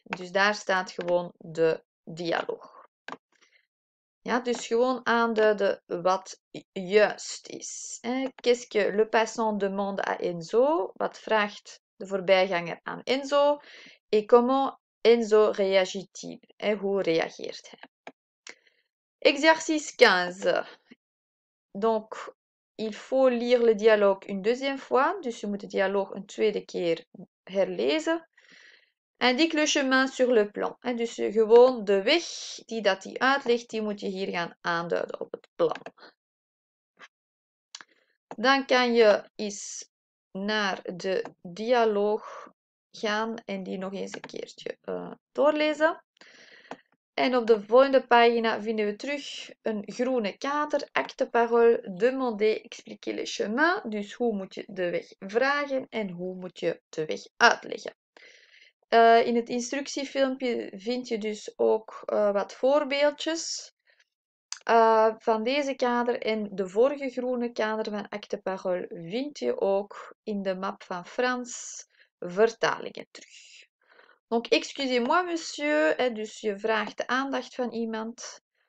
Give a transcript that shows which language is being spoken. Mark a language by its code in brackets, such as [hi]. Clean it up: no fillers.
[nl] Dus daar staat gewoon de dialoog. Ja, dus gewoon aanduiden wat juist is. [fr] Qu'est-ce que le passant demande à Enzo? [nl] Wat vraagt de voorbijganger aan Enzo? [fr] Et comment Enzo réagit-il? [nl] En hoe reageert hij? [fr] Exercice 15. Donc, il faut lire le dialogue une deuxième fois. [nl] Dus je moet de dialoog een tweede keer herlezen. [fr] Indique le chemin sur le plan. [nl] Dus gewoon de weg die dat hij uitlegt, die moet je hier gaan aanduiden op het plan. Dan kan je eens naar de dialoog gaan en die nog eens een keertje doorlezen. En op de volgende pagina vinden we terug een groene kader. Acte parole, [fr] demander, expliquer le chemin. [nl] Dus hoe moet je de weg vragen en hoe moet je de weg uitleggen. In het instructiefilmpje vind je dus ook wat voorbeeldjes van deze kader. En de vorige groene kader van Acte Parole vind je ook in de map van Frans vertalingen terug. [fr] Donc, excusez-moi, monsieur. [nl] Dus je vraagt de aandacht van iemand.